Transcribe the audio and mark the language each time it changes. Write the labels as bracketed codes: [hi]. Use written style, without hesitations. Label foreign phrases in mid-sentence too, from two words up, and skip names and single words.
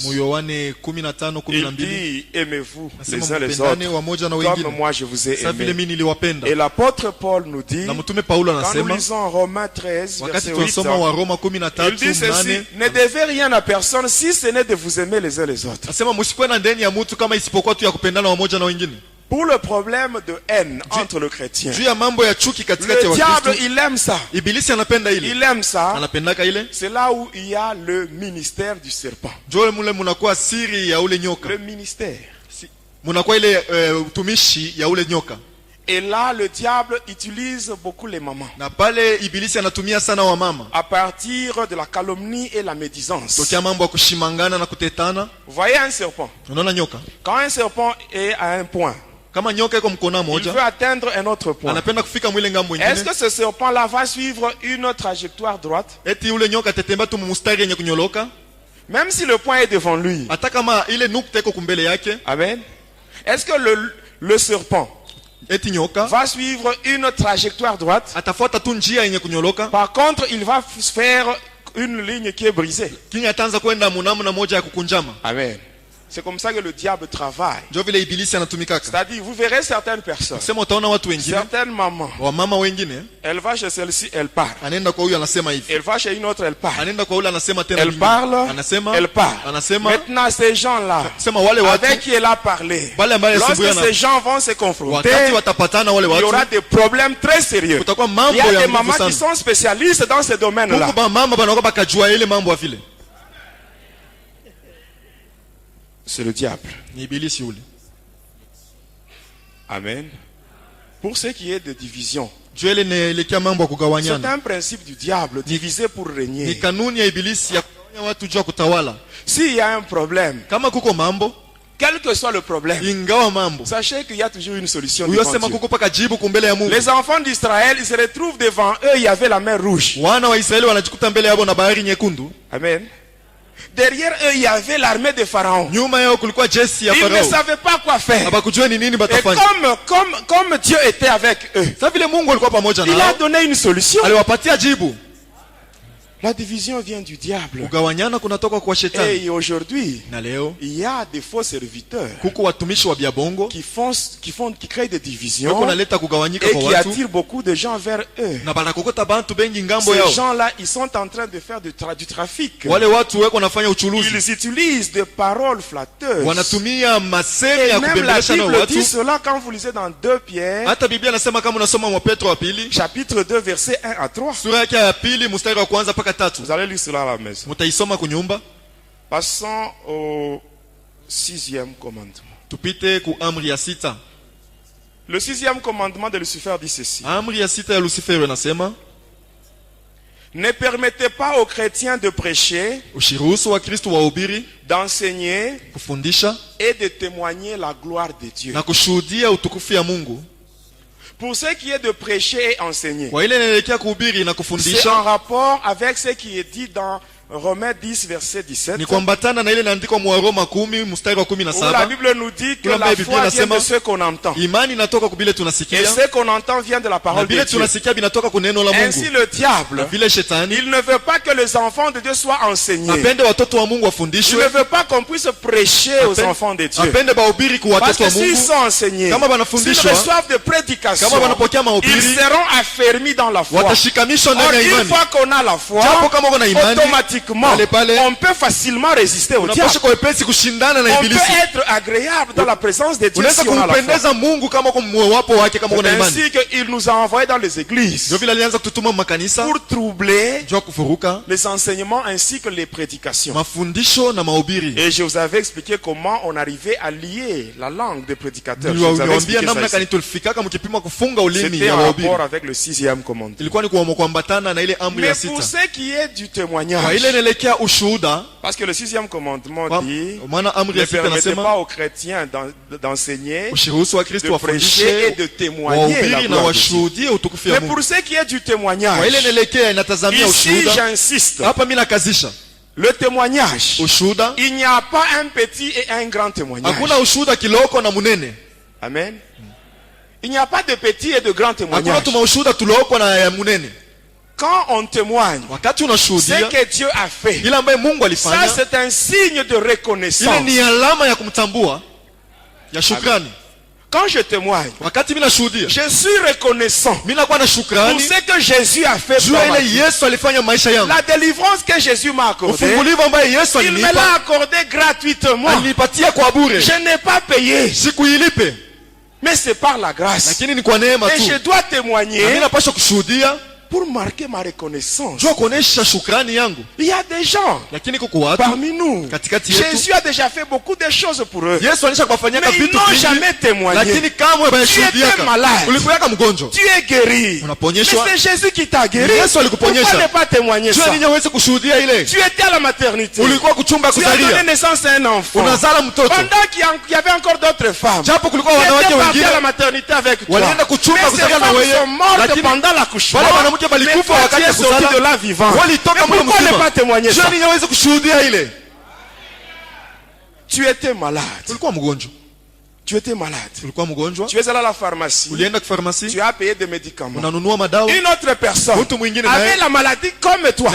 [sw] mu Yohane 15, [fr] il 12, dit, aimez-vous [sw] nasema [fr] les uns les [sw] mpendane [fr] autres [sw] wamoja na [fr] comme [sw] wengine [fr] moi je vous ai [sw] sa vile [fr] aimé. [sw] mimi niliwapenda. [fr] Et l'apôtre Paul nous dit, [sw] Na mtume Paulo [fr] quand nous [sw] anasema [fr] lisons Romains 13, [sw] wakati [fr] verset 8, [sw] tunasoma wa Roma [fr] il dit ceci, 13:8, ne devez rien à personne si ce n'est de vous aimer les uns les autres. [sw] anasema msikuwe na ndeni ya mtu kama isipokuwa tu ya kupendana wamoja na wengine. [fr] Pour le problème de haine entre le chrétien, [sw] Juu ya mambo ya chuki katikati ya [fr] le diable, [sw] Wakristo, [fr] il aime ça. [sw] ibilisi anapenda ile, [fr] Il aime ça. [sw] anapendaka ile. [fr] C'est là où il y a le ministère du serpent. [sw] Jo mule munakuwa siri ya ule nyoka, [fr] Le ministère. [sw] munakuwa ile utumishi ya ule nyoka, [fr] Et là, le diable utilise beaucoup les mamans. [sw] na pale ibilisi anatumia sana wamama [fr] À partir de la calomnie et la médisance. [sw] tokea mambo ya kushimangana na kutetana. [fr] Vous voyez un serpent. [sw] Unaona nyoka, [fr] Quand un serpent est à un point, [sw] kama nyoka iko mkona [fr] il [sw] moja, [fr] veut atteindre un autre point. [sw] anapenda kufika mwile ngambo [fr] Est-ce [sw] ingine, [fr] que ce serpent-là va suivre une trajectoire droite? [sw] eti ule nyoka atetembea tu mustari yenye kunyoloka, [fr] Même si le point est devant lui. [sw] hata kama ile nukta iko kumbele yake. [fr] Amen. Est-ce que le serpent [sw] Eti nyoka [fr] va suivre une trajectoire droite? [sw] atafuata tu njia yenye kunyoloka, [fr] Par contre, il va faire une ligne qui est brisée. [sw] kini ataanza kwenda munamna moja ya kukunjama. Amen. [fr] C'est comme ça que le diable travaille. [sw] Ndio vile ibilisi anatumikaka. [fr] C'est-à-dire, vous verrez certaines personnes, [sw] Sema utaona watu wengine, [fr] certaines mamans, [sw] wamama wengine, [fr] elle va chez celle-ci, elle part. [sw] anaenda kwa huyu anasema hivi, [fr] Elle va chez une autre, elle part. [sw] anaenda kwa ule anasema tena [fr] Elle [sw] hivi, [fr] parle, [sw] anasema [fr] elle part. [sw] anasema [fr] Maintenant, ces gens-là, [sw] sema wale watu [fr] avec qui elle a parlé, [sw] wale ambao [fr] lorsque [sw] yasumbuana, [fr] ces gens vont se confronter, [sw] wakati watapatana wale [fr] il y aura [sw] watu, [fr] des problèmes très sérieux. [sw] kutakuwa [fr] Il [sw] mambo [fr] y a [sw] ya [fr] des [sw] nguvu [fr] mamans qui [sw] sana. [fr] sont spécialistes dans ce domaine-là. [sw] Huko ba mama banaoka bakajua ile mambo ya vile, [fr] C'est le diable. [sw] ni ibilisi ule. Amen. [fr] Pour ce qui est de division, [sw] Juu ile inaelekea mambo ya [fr] c'est [sw] kugawanyana, [fr] un principe du diable, diviser pour [sw] ni [fr] régner. [sw] kanuni ya ibilisi ya kugawanya watu juu ya kutawala. [fr] S'il y a un problème, [sw] Kama kuko mambo, [fr] quel que soit le problème, [sw] ingawa mambo, [fr] sachez qu'il y a toujours une solution. [sw] huyo [fr] devant [sw] sema [fr] Dieu. [sw] kuko paka jibu kumbele ya Mungu. [fr] Les enfants d'Israël, ils se retrouvent devant eux, il y avait la mer rouge. [sw] Wana wa Israeli wanajikuta mbele yao na bahari nyekundu, Amen. [fr] Derrière eux, il y avait l'armée de Pharaon. [sw] nyuma yao kulikuwa jeshi ya [fr] Ils ne [sw] Farao, [fr] savaient pas quoi faire. [sw] abakujua ni nini [fr] Et [sw] batafanya. [fr] comme Dieu était avec eux, [sw] Sasa vile Mungu alikuwa pamoja [fr] il a [sw] nao, [fr] donné une solution. [sw] aliwapatia jibu. [fr] La division vient du diable. [sw] Kugawanyana kunatoka kwa shetani. [fr] Et aujourd'hui, [sw] Na leo [fr] il y a des faux serviteurs [sw] kuko watumishi wa biabongo [fr] qui créent des divisions [sw] wako naleta kugawanyika [fr] et [sw] kwa [fr] qui [sw] watu [fr] attirent beaucoup de gens vers eux. [sw] na banakokota bantu bengi ngambo [fr] Ces [sw] yao. [fr] gens-là, ils sont en train de faire du trafic. [sw] Wale watu weko nafanya uchuluzi, [fr] Ils utilisent des paroles flatteuses. [sw] wanatumia masemi [fr] Et [sw] ya [fr] même la [sw] kubembelesha na [fr] Bible dit [sw] watu. [fr] cela quand vous lisez dans 2 Pierre, [sw] Hata Biblia nasema kama unasoma mwa Petro wa pili [fr] chapitre 2, versets 1 à 3. [sw] sura yake ya pili mstari wa kwanza mpaka 3. [fr] Vous allez lire cela à la maison. [sw] Mutaisoma kunyumba. [fr] Passons au 6e commandement. [sw] Tupite ku amri ya 6. [fr] Le 6e commandement de Lucifer dit ceci. [sw] Amri ya 6 ya Lucifer inasema [fr] Ne permettez pas aux chrétiens de prêcher, [sw] ushiruhusu wa Kristo wahubiri, [fr] d'enseigner [sw] kufundisha [fr] et de témoigner la gloire de Dieu. [sw] na kushuhudia utukufu ya Mungu. [fr] Pour ce qui est de prêcher et enseigner, [sw] Kwa ile inaelekea kuhubiri na [fr] c'est [sw] kufundisha [fr] en rapport avec ce qui est dit dans Romains 10, verset 17. [sw] ni kuambatana na ile inaandikwa mwa Roma 10 mstari wa [fr] Où la 17. Bible nous dit que [sw] Kula [fr] la Bible foi vient [sw] inasema, [fr] de ce qu'on entend. [sw] Imani inatoka kubile [fr] Et [sw] tunasikia [fr] ce qu'on entend vient de la [sw] na [fr] parole de [sw] bile [fr] Dieu. [sw] tunasikia binatoka kuneno la [fr] Ainsi [sw] Mungu. [fr] le diable, [sw] Vile shetani [fr] il ne veut pas que les enfants de Dieu soient enseignés. [sw] apende watoto wa Mungu [fr] Il ne [sw] wafundishwe, [fr] veut pas qu'on puisse prêcher aux enfants de Dieu. [sw] apende bahubiri kwa [fr] Parce [sw] watoto wa [fr] que s'ils [sw] Mungu. [fr] sont enseignés, [sw] Kama [fr] s'ils [sw] wanafundishwa, [fr] reçoivent des prédications, [sw] kama wanapokea [fr] ils [sw] mahubiri, [fr] seront affermis dans la foi. [sw] watashikamishwa [fr] Or, [sw] ndani ya [fr] une [sw] imani. [fr] fois qu'on a la foi, [sw] Japo kama uko na imani, [fr] automatiquement, [sw] pale [fr] on peut facilement résister au diable. [sw] unapaswa kwa wepesi kushindana na [fr] On peut [sw] ibilisi. [fr] être agréable dans la présence de Dieu [sw] Unaweza [fr] si on a la foi. [sw] kumpendeza Mungu kama uko mwapo wake, kama una [fr] C'est [sw] imani. [fr] ainsi qu'il nous a envoyés dans les églises [sw] Ndio vile alianza kututuma makanisa [fr] pour troubler [sw] jua kufuruka [fr] les enseignements ainsi que les prédications. [sw] mafundisho na mahubiri. [fr] Et je vous avais expliqué comment on arrivait à lier la langue des prédicateurs. Je vous avais [sw] Niliwaambia [fr] expliqué ça [sw] namna [fr] ici. [sw] gani tulifikaka mkipima kufunga ulimi [fr] C'était [sw] ya [fr] en [sw] wahubiri. [fr] rapport avec le 6e commandement. [sw] Ilikuwa ni kuambatana na ile amri ya [fr] Mais pour 6. ce qui est du [sw] Kwa [fr] témoignage, [sw] ile inaelekea ushuhuda, [fr] parce que le 6e commandement [sw] kwa [fr] dit, [sw] maana amri [fr] ne [sw] ya 6 [fr] permettez [sw] inasema [fr] pas aux chrétiens d'enseigner, [sw] ushiruhusu wa Kristo [fr] de prêcher et [sw] wafundishe, [fr] de témoigner la [sw] wahubiri na [fr] gloire de Dieu. [sw] washuhudie utukufu ya [fr] Mais [sw] Mungu. [fr] pour ce qui est du [sw] Kwa ile [fr] témoignage, [sw] inaelekea inatazamia [fr] ici [sw] ushuhuda. [fr] j'insiste, [sw] Hapa mimi nakazisha [fr] le témoignage, [sw] ushuhuda. [fr] il n'y a pas un petit et un grand témoignage. [sw] Hakuna ushuhuda kiloko na munene. Amen. [fr] Il n'y a pas de petit et de grand [sw] Hakuna [fr] témoignage. [sw] tuma ushuhuda tuloko na ya munene. [fr] Quand on témoigne, [sw] Wakati [fr] ce [sw] unashuhudia [fr] que Dieu a fait, [sw] ile ambaye Mungu [fr] ça [sw] alifanya, [fr] c'est un signe de [sw] ile [fr] reconnaissance. [sw] ni alama ya kumtambua, ya shukrani. [fr] Quand je témoigne, [sw] Wakati mimi nashuhudia, [fr] je suis reconnaissant [sw] mimi nakuwa na [fr] pour [sw] shukrani [fr] ce que Jésus a fait [sw] juu [fr] pour [sw] ya [fr] moi. [sw] ile Yesu alifanya maisha yangu. [fr] La délivrance que Jésus m'a accordée, [sw] Ufungulivu ambaye Yesu [fr] il me l'a [sw] alinipa, [fr] accordé gratuitement. [sw] alinipatia kwa bure. [fr] Je n'ai pas payé, [sw] Sikuilipe, [fr] mais c'est par la grâce. [sw] lakini ni kwa neema [fr] Et [sw] tu. [fr] je dois [sw] Na [fr] témoigner [sw] mimi napaswa kushuhudia [fr] pour marquer ma reconnaissance. [sw] juu kuonesha shukrani yangu. [fr] Il y a des gens [sw] Lakini kuko watu [fr] parmi nous. [sw] katikati yetu, [fr] Jésus a déjà fait beaucoup de choses pour eux. [sw] Yesu alisha kuwafanyia [fr] Mais ils [sw] vitu [fr] n'ont [sw] vingi, [fr] jamais témoigné. [sw] lakini kamwe bayashuhudia. [fr] Tu étais malade. [sw] Ulikuwa mgonjwa, [fr] Tu es guéri. Mais [sw] unaponyeshwa. [fr] c'est Jésus qui t'a guéri. [sw] Yesu alikuponyesha. [fr] Pourquoi ne pas témoigner [sw] Juu [fr] ça? [sw] nini hawezi kushuhudia ile? [fr] Tu étais à la maternité. [sw] Ulikuwa kuchumba [fr] Tu as donné [sw] kuzalia, [fr] naissance à un enfant. [sw] unazala mtoto. [fr] Pendant qu'il y avait encore d'autres femmes. [sw] Japo kulikuwa [fr] Qui [sw] wanawake [fr] étaient partis à la [sw] wengine [fr] maternité avec toi. [sw] walienda kuchumba [fr] Mais ces [sw] kuzalia na [fr] femmes [sw] wewe, [fr] sont mortes [sw] lakini [fr] pendant l'accouchement. [sw] wale wanawake [fr] Mais [sw] walikufa [fr] toi, tu [sw] wakati [fr] es [sw] ya [fr] sorti [sw] kuzala, [fr] de là vivant. [sw] walitoka [fr] Mais [sw] mle [fr] pourquoi ne [sw] mzima. [fr] pas témoigner [sw] Juu [fr] ça? [sw] nini hawezi kushuhudia ile? [fr] Tu étais malade. [sw] Ulikuwa mgonjwa, [fr] Tu étais malade. [sw] ulikuwa mgonjwa, [fr] Tu es allé à la pharmacie. [sw] ulienda kwa farmasi, [fr] Tu as payé des médicaments. [sw] unanunua madawa, [fr] Une autre personne [sw] mtu mwingine naye [fr] avait la maladie comme toi.